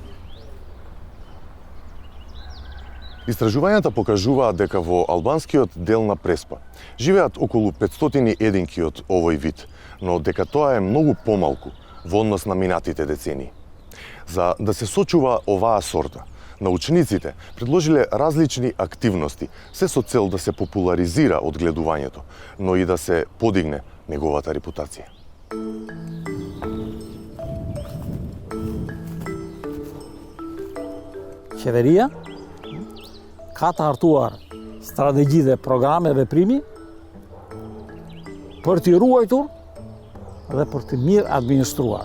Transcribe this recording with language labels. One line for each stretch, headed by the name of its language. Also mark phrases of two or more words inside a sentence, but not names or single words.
Macedonian: Истражувањата покажуваат дека во албанскиот дел на Преспа живеат околу 500 единки од овој вид, но дека тоа е многу помалку во однос на минатите децении. За да се сочува оваа сорта, научниците предложиле различни активности, се со цел да се популаризира одгледувањето, но и да се подигне неговата репутација.
Albanian: Qeveria ka të hartuar strategji dhe programe veprimi për t'i ruajtur dhe për të mirë administruar.